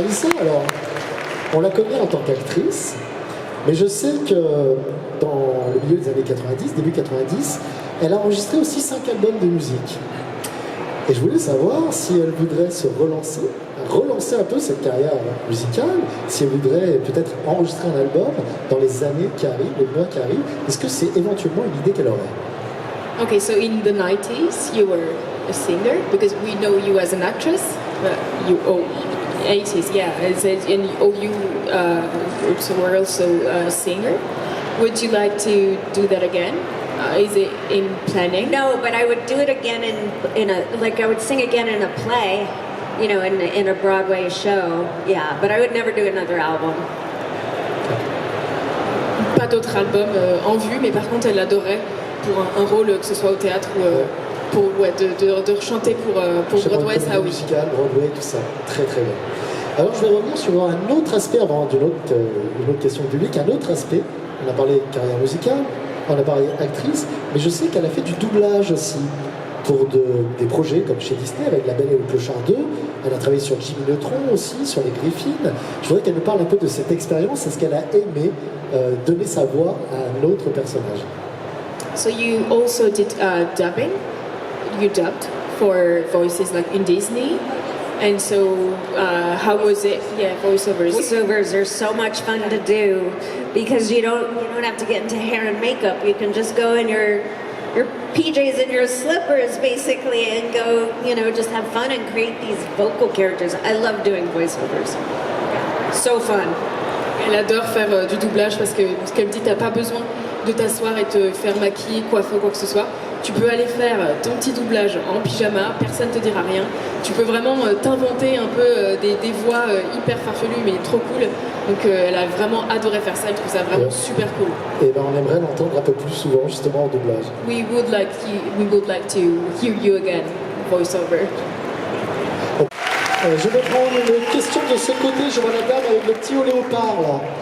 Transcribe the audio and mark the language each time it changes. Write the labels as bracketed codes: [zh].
[fr] Alissa, alors, on la connaît en tant qu'actrice, mais je sais que dans le milieu des années 90, début 90, elle a enregistré aussi 5 albums de musique. Et je voulais savoir si elle voudrait se relancer un peu cette carrière musicale, si elle voudrait peut-être enregistrer un album dans les années qui arrivent, les mois qui arrivent. Est-ce que c'est éventuellement une idée qu'elle aurait? [en] Okay, so in the 90s you were a singer, because we know you as an actress, but you 80s, yeah, and you also were also a singer. Would you like to do that again? Is it in planning? No, but I would do it again in a, like, I would sing again in a play, you know, in a Broadway show. Yeah, but I would never do another album. [fr] Pas d'autres albums en vue, mais par contre elle adorait pour un rôle, que ce soit au théâtre ou de chanter pour Broadway, ça oui. Musical, Broadway, tout ça, très très bien. Alors je vais revenir sur un autre aspect avant une autre question publique, un autre aspect. On a parlé de carrière musicale, on a parlé actrice, mais je sais qu'elle a fait du doublage aussi pour des projets comme chez Disney avec La Belle et le Clochard 2. Elle a travaillé sur Jimmy Neutron aussi, sur les Griffins. Je voudrais qu'elle nous parle un peu de cette expérience. Est-ce qu'elle a aimé donner sa voix à un autre personnage? [en] So you also did dubbing. You dubbed for voices like in Disney. And so, how was it? Yeah, voiceovers. Voiceovers are so much fun to do because you don't have to get into hair and makeup. You can just go in your PJs and your slippers basically and go, you know, just have fun and create these vocal characters. I love doing voiceovers. So fun. [fr] Elle adore faire du doublage parce qu'elle me dit t'as pas besoin de t'asseoir et te faire maquiller, coiffer ou quoi que ce soit. Tu peux aller faire ton petit doublage en pyjama, personne te dira rien. Tu peux vraiment t'inventer un peu des voix hyper farfelues mais trop cool. Donc elle a vraiment adoré faire ça, elle trouve ça vraiment super cool. Et ben on aimerait l'entendre un peu plus souvent justement en doublage. [en] We would like to hear you again, voiceover. [fr] Je vais prendre une question de ce côté, je vois la dame avec le petit au léopard là.